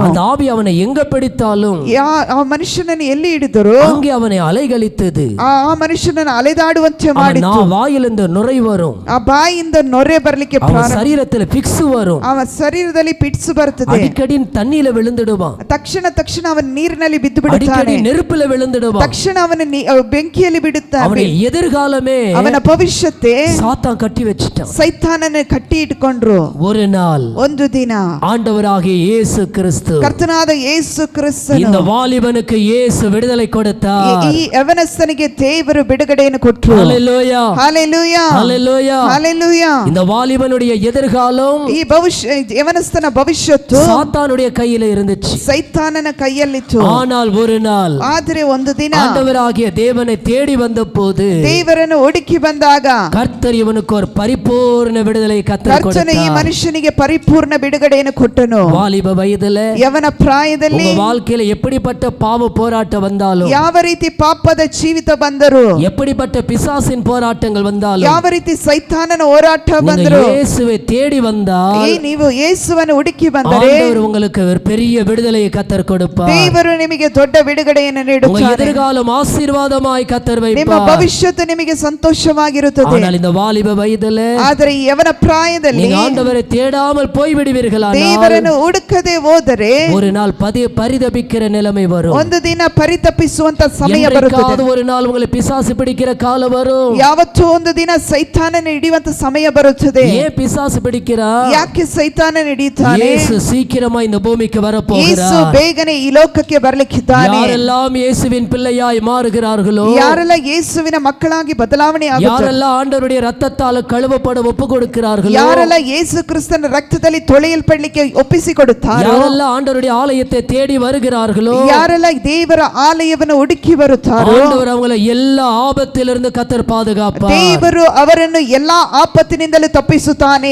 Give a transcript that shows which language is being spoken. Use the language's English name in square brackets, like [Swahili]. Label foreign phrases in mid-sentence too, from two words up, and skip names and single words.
[Tamil] அந்த ஆவி அவனை எங்க பிடித்தாலும் [Kannada] ಆ ಮನುಷ್ಯನನ್ನು ಎಲ್ಲಿ ಹಿಡಿದರು [Tamil] அங்கே அவனை ಅಲೆಗಲಿத்தது. [Kannada] ಆ ಮನುಷ್ಯನನ್ನು ಅಲೆದಾಡುವಂತೆ ಮಾಡಿತು. [Tamil] வாயிலிருந்து நுரை வரும், [Kannada] ಆ ಬಾಯಿಂದ ನೊರೆ ಬರಲಿಕ್ಕೆ [Tamil] அவன் சரீரத்துல பிக்ஸ் வரும், [Kannada] ಅವನ ಶರೀರದಲ್ಲಿ ಪಿಟ್ಸ್ ಬರುತ್ತದೆ. [Tamil] அடிக்கடி தண்ணியில விழுந்துடுவான், [Kannada] ತಕ್ಷಣ ಅವನ ನೀರಿನಲ್ಲಿ ಬಿದ್ದು [Tamil] அடிக்கடி [Kannada] ಬಿಡುತ್ತಾನೆ. [Tamil] நெருப்புல விழுந்துடுவான், [Kannada] ತಕ್ಷಣ ಅವನ ಬೆಂಕಿಯಲ್ಲಿ ಬಿಡುತ್ತಾನೆ. [Tamil] அவனை எதிர்காலமே [Kannada] ಅವನ ಭವಿಷ್ಯತೆ [Tamil] சாத்தான் கட்டி வச்சிட்டான். [Kannada] ಸೈತಾನನ ಕಟ್ಟಿ ಇಟ್ಕೊಂಡ್ರು. [Tamil] ஒரு நாள் [Kannada] ಒಂದು ದಿನ [Tamil] ஆண்டவராகிய இயேசு கிறிஸ்து, [Kannada] ಕರ್ತನಾದ ಯೇಸು ಕ್ರಿಸ್ತನು, [Tamil] இந்த வாலிபனுக்கு இயேசு விடுதலை கொடுத்தார். [Kannada] ಈ ಯವನಸ್ಥನಿಗೆ ದೇವರು ಬಿಡುಗಡೆಯನ್ನು ಕೊಟ್ಟರು. [Tamil] ஹல்லேலூயா, [Kannada] ಹಲ್ಲೆಲೂಯಾ, [Tamil] ஹல்லேலூயா. [Kannada] ಹಲ್ಲೆಲೂಯಾ. [Tamil] இந்த வாலிபனுடைய எதிர்காலம் [Kannada] ಈ ಯವನಸ್ಥನ ಭವಿಷ್ಯತ್ತು [Tamil] சாத்தானுடைய கையில இருந்துச்சு. [Kannada] ಸೈತಾನನ ಕೈಯಲ್ಲಿತ್ತು. [Tamil] ஆனால் ஒரு நாள் [Kannada] ಆದರೆ ಒಂದು ದಿನ [Tamil] ஆண்டவராகிய தேவனை தேடி வந்தபோது [Kannada] ದೇವರನ್ನು ಹುಡುಕಿ ಬಂದಾಗ [Tamil] கர்த்தர் இவனுக்கு ஒரு பரிபூர்ண விடுதலை கர்த்தர் [Kannada] ಕರ್ತನು ಈ [Tamil] கொடுத்தார். [Kannada] ಮನುಷ್ಯನಿಗೆ ಪರಿಪೂರ್ಣ ಬಿಡುಗಡೆಯನ್ನು ಕೊಟ್ಟನು. [Tamil] வாலிப வயதுல [Kannada] ಯವನ ಪ್ರಾಯದಲ್ಲಿ [Tamil] உங்க வாழ்க்கையில எப்படிப்பட்ட பாவ போராட்டம் வந்தாலும், [Kannada] ಯಾವ ರೀತಿ ಪಾಪದ ಜೀವಿತ ಬಂದರು, [Tamil] எப்படிப்பட்ட பிசாசின் போராட்டங்கள் வந்தாலும், [Kannada] ಯಾವ ರೀತಿ ಸೈತಾನನ ಹೋರಾಟ [Tamil] நீங்க [Kannada] ಬಂದರು, [Tamil] இயேசுவை தேடி வந்தால் [Kannada] ನೀವು ಯೇಸುವನ್ನು ಹುಡುಕಿ ಬಂದರೆ [Tamil] ஆண்டவர் உங்களுக்கு ஒரு பெரிய விடுதலையை கர்த்தர் கொடுப்பார். [Kannada] ದೇವರು ನಿಮಗೆ ದೊಡ್ಡ ಬಿಡುಗಡೆಯನ್ನು [Tamil] உங்க [Kannada] ನೀಡುತ್ತಾನೆ. [Tamil] எதிர்காலம் ஆசீர்வாதமாய் கர்த்தர் [Kannada] ನಿಮ್ಮ [Tamil] வைப்பார். [Kannada] ಭವಿಷ್ಯತ್ತು ನಿಮಗೆ ಸಂತೋಷವಾಗಿರುತ್ತದೆ. [Tamil] ஆனால் இந்த வாலிப வயதுல [Kannada] ಆದರೆ ಈ ಯವನ ಪ್ರಾಯದಲ್ಲಿ [Tamil] நீங்க ஆண்டவரை தேடாமல் போய் விடுவீர்களானால் [Kannada] ದೇವರನ್ನು ಹುಡುಕದೆ ಹೋದರೆ [Tamil] ஒரு நாள் பரிதபிக்கிற நிலைமை வரும். [Kannada] ಒಂದು ದಿನ ಪರಿತಪಿಸುವಂತ ಸಮಯ ಬರುತ್ತದೆ. [Tamil] என்றைக்காவது ஒரு நாள் உங்களை பிசாசு பிடிக்கிற காலம் வரும். [Kannada] ಯಾವತ್ತೋ ಒಂದು ದಿನ ಸೈತಾನನ ಹಿಡಿಯುವಂತ ಸಮಯ ಬರುತ್ತದೆ. [Tamil] ஏன் பிசாசு பிடிக்கிறா? [Kannada] ಯಾಕೆ ಸೈತಾನನ ಹಿಡಿಯುತ್ತಾನೆ? [Tamil] இயேசு சீக்கிரமா இந்த பூமிக்கு வர [Kannada] ಯೇಸು [Tamil] போகிறார். [Kannada] ಬೇಗನೆ ಈ ಲೋಕಕ್ಕೆ ಬರಲಿಕ್ಕಿದ್ದಾನೆ. [Tamil] யாரெல்லாம் இயேசுவின் பிள்ளையாய் மாறுகிறார்களோ, [Kannada] ಯಾರೆಲ್ಲ ಯೇಸುವಿನ ಮಕ್ಕಳಾಗಿ ಬದಲಾವಣೆ ಆಗುತ್ತಾರೆ, [Tamil] யாரெல்லாம் ஆண்டவருடைய ரத்தத்தால் கழுவப்பட ಒಪ್ಪು கொடுக்கிறார்களோ, [Kannada] ಯಾರೆಲ್ಲ ಯೇಸು ಕ್ರಿಸ್ತನ ರಕ್ತದಲ್ಲಿ ತೊಳೆಯಲ್ಪಡಲಿಕ್ಕೆ ಒಪ್ಪಿಸಿಕೊಡುತ್ತಾರೋ, [Tamil] யாரெல்லாம் ஆண்டவருடைய ஆலயத்தை தேடி வருகிறார்களோ, [Kannada] ಯಾರೆಲ್ಲ ದೇವರ ಆಲಯವನ್ನು ಹುಡುಕಿ ಬರುತ್ತಾರೋ, [Tamil] ஆண்டவர் அவங்களை எல்லா ஆபத்திலிருந்து கர்த்தர் பாதுகாப்பார். [Kannada] ದೇವರು ಅವರನ್ನು ಎಲ್ಲಾ ಆಪತ್ತಿನಿಂದಲೂ ತಪ್ಪಿಸುತ್ತಾನೆ.